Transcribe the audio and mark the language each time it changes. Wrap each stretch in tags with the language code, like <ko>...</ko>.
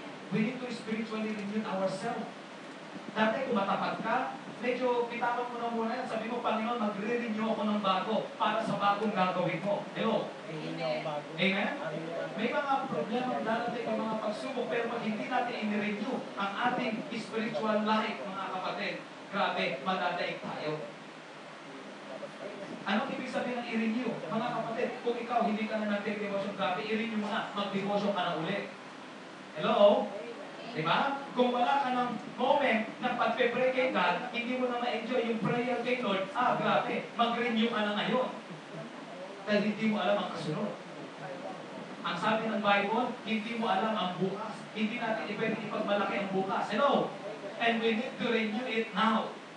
<en>We need to spiritually renew ourselves.</en> <tl>Dati kung matapat ka, medyo pitawan mo na muna yan. Sabi mo, Panginoon, magre-renew ako ng bago para sa bagong gagawin mo. Hello? Amen. Amen? May mga problema darating, may mga pagsubok, pero pag hindi natin in-renew ang ating spiritual life, mga kapatid, grabe, madadaig tayo. Anong ibig sabihin ng i-renew? Mga kapatid, kung ikaw hindi ka na nag-devotion, grabe, i-renew mo na, mag-devotion ka na ulit. Hello? Diba? Kung wala ka ng moment na pag-pray kay God, hindi mo na ma-enjoy yung prayer kay Lord, grabe, mag-renew ka na ngayon. Dahil hindi mo alam ang kasunod. Ang sabi ng Bible, hindi mo alam ang bukas. Hindi natin pwede ipagmalaki ang bukas. Hello?</tl> <en>And we need to renew it now.</en>